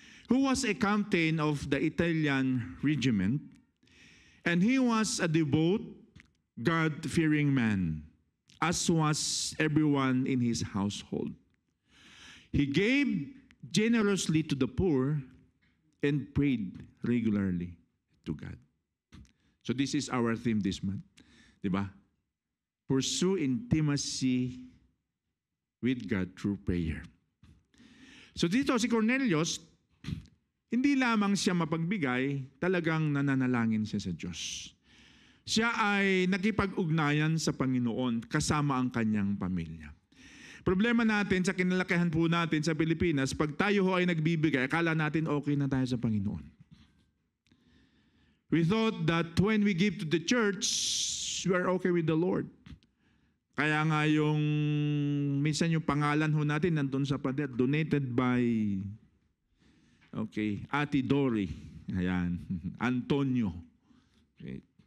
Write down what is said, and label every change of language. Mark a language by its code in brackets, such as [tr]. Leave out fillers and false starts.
[en] Who was a captain of the Italian regiment, and he was a devout, God-fearing man, as was everyone in his household. He gave generously to the poor, and prayed regularly to God. So this is our theme this month. Diba? Pursue intimacy with God through prayer. [tl] So dito si Cornelius, hindi lamang siya mapagbigay, talagang nananalangin siya sa Diyos. Siya ay nakipag-ugnayan sa Panginoon kasama ang kanyang pamilya. Problema natin sa kinalakihan po natin sa Pilipinas, pag tayo ho ay nagbibigay, akala natin okay na tayo sa Panginoon. [en] We thought that when we give to the church, we are okay with the Lord. [tl] Kaya nga yung, minsan yung pangalan ho natin nandun sa pader, [en] donated by, [tl] Ate Dory. Ayan, Antonio. Okay.